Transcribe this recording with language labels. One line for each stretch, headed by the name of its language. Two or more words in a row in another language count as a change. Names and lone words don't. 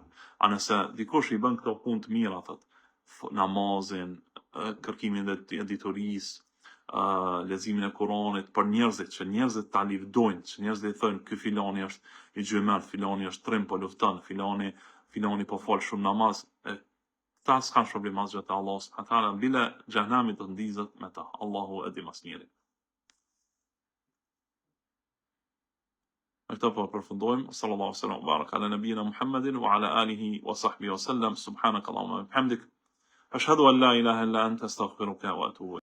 Albanian: A nëse dikush i bën këto punë të mira, thot, namazin, kërkimin e diturisë, leximin e Kuranit për njerëzit, që njerëzit ta lëvdojnë, që njerëzit thonë ky filani është i gjymërt, filani është trim po lufton, filani po fal shumë namaz, ta s'kan problem asgjë te Allahu
Arabic: سبحانه وتعالى,
Albanian: bile xhenami do të ndizet me ta. Allahu e di më së miri. Me këto po përfundojmë.
Arabic: صلى الله عليه وسلم بارك على نبينا محمد وعلى آله وصحبه وسلم. سبحانك اللهم وبحمدك أشهد أن لا إله إلا أنت أستغفرك وأتوب